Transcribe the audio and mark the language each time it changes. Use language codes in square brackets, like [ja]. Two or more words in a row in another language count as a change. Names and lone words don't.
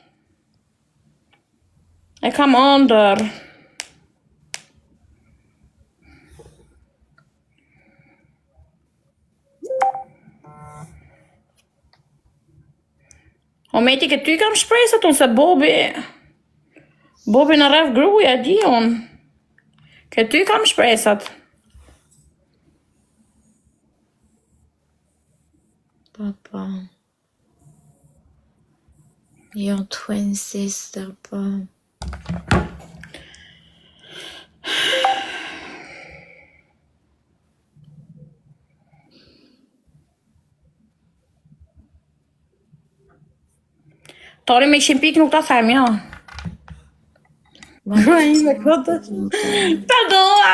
[sq] O meti ke ty kam shpresat unë se Bobi në rreth gruja, di unë. Ke ty kam shpresat. Papa. [en] Your twin sister, [sq] po. Toni me 100 pikë nuk ta them, ja. Me këtë. Të dua.